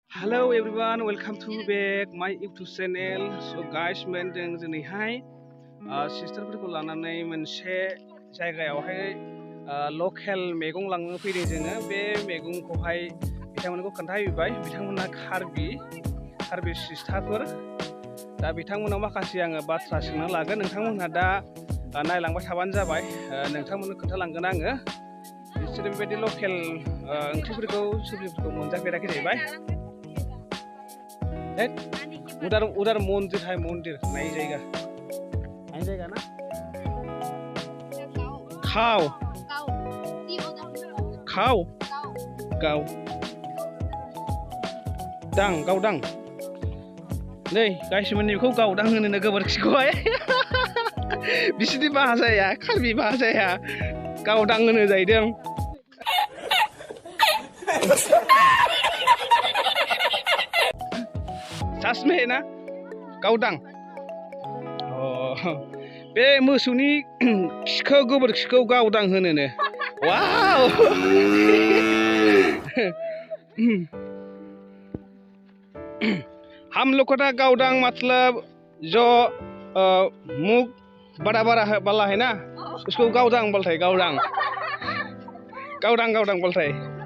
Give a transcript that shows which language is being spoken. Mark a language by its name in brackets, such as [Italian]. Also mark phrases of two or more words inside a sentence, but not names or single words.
[English] Hello everyone, welcome to back my YouTube channel. So guys, [Bodo] जों दिनैहाय सिस्टारफोरखौ लानानै मोनसे जायगायावहाय लकेल मैगं लांनो फैदों जोङो। बे मैगंखौहाय बिथांमोनखौ खोन्थाहैबाय। बिथांमोना कार्बि सिस्टारफोर। दा बिथांमोनाव माखासे आङो बाथ्रा सोंनो लागोन। नोंथांमोनहा दा नायलांबाय थाबानो जाबाय। नोंथांमोननो खोन्थालांगोन आङो। बिसोरो बेबायदि लकेल ओंख्रिफोरखौ सब्जिफोरखौ मोनजाफेराखै जाहैबाय। [Hindi] उधर मंदिर है, मंदिर नई जगह ना। [Bodo] खाव खाव गाव दां गावदां नै गायसोमोन बेखौ गावदां होनो गोबोरखिखौहाय बिसिनि भाषाया कार्बि भाषाया गावदां होनो जाहैदों। [Hindi] सच में है ना गावदां। [Bodo] बे मोसौनि खिखौ गोबोरखिखौ गावदां होनोनो। [Hindi] वाव हम लोग को ना गावदां मतलब जो मुख बड़ा बड़ा वाला है ना, उसको गावदां बोलते हैं। गावदां गावदां गावदां बोलते हैं।